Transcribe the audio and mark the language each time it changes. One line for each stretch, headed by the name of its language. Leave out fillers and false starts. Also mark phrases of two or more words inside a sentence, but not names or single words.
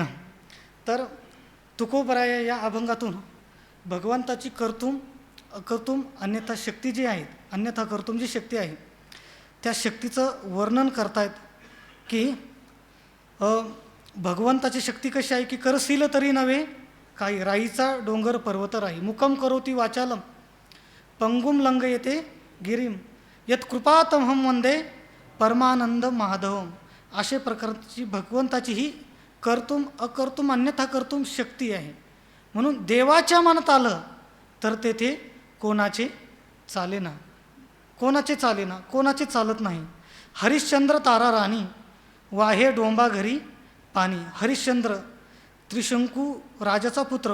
Marathi: तर तुकोबराया या अभंगातून भगवंताची
Sanskrit: कर्तुम अन्यथा
Marathi: शक्ती जी आहे,
Sanskrit: अन्यथा कर्तुम
Marathi: जी शक्ती आहे त्या शक्तीचं वर्णन करतायत की भगवंताची शक्ती कशी आहे की करशील तरी नव्हे काही, राईचा डोंगर पर्वत राही.
Sanskrit: मुकम करोती वाचालम, पंगुम लंग येते गिरीम, यत कृपातमहम वंदे परमानंद माधवम.
Marathi: अशा प्रकारची भगवंताची ही
Sanskrit: कर्तुम अकर्तुम अन्यथा कर्तुम
Marathi: शक्ती आहे. म्हणून देवाच्या मनात आलं तर तेथे कोणाचे चालेना, कोणाचे चालेना, कोणाचे चालत नाही. हरिश्चंद्र तारा राणी, वाहे डोंबा घरी पाणी. हरिश्चंद्र त्रिशंकू राजाचा पुत्र.